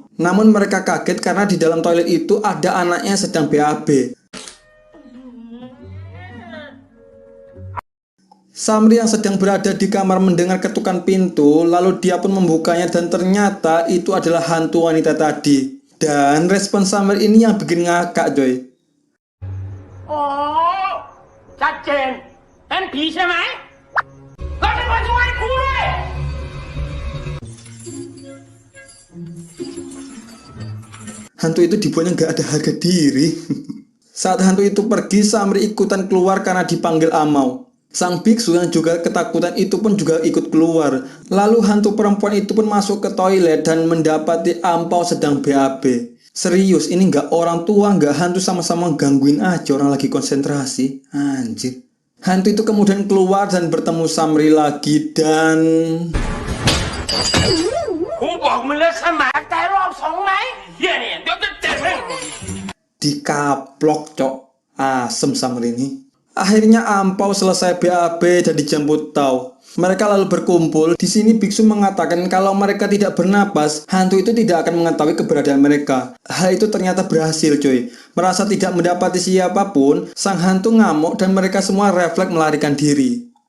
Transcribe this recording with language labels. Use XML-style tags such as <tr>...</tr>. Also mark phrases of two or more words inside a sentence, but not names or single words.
<id>Namun mereka kaget karena di dalam toilet itu ada anaknya sedang BAB. Samri yang sedang berada di kamar mendengar ketukan pintu, lalu dia pun membukanya dan ternyata itu adalah hantu wanita tadi. Dan respon Samri ini yang bikin ngakak, coy.</id> <th>Oh, ชัดเจนเป็นผีใช่ไหมเราจะมาช่วยกูด้วย</th> <id>Hantu itu dibuatnya nggak ada harga diri. Saat hantu itu pergi, Samri ikutan keluar karena dipanggil Amau. Sang biksu yang juga ketakutan itu pun juga ikut keluar. Lalu hantu perempuan itu pun masuk ke toilet dan mendapati Ampau sedang BAB. Serius, ini nggak orang tua, nggak hantu, sama-sama gangguin aja orang lagi konsentrasi. Anjir. Hantu itu kemudian keluar dan bertemu Samri lagi dan...</id> <th>กูบอกมึงแล้วใช่ไหมแต่รอบสองไหมเฮียเนี่ยเดี๋ยวจะเจ็บเลย</th> <id>dikaplok, cok. Asem Samri ini. Akhirnya Ampau selesai BAB dan dijemput Tau. Mereka lalu berkumpul. Di sini biksu mengatakan kalau mereka tidak bernapas, hantu itu tidak akan mengetahui keberadaan mereka. Hal itu ternyata berhasil, coy. Merasa tidak mendapati siapapun, sang hantu ngamuk dan mereka semua refleks melarikan diri.</id>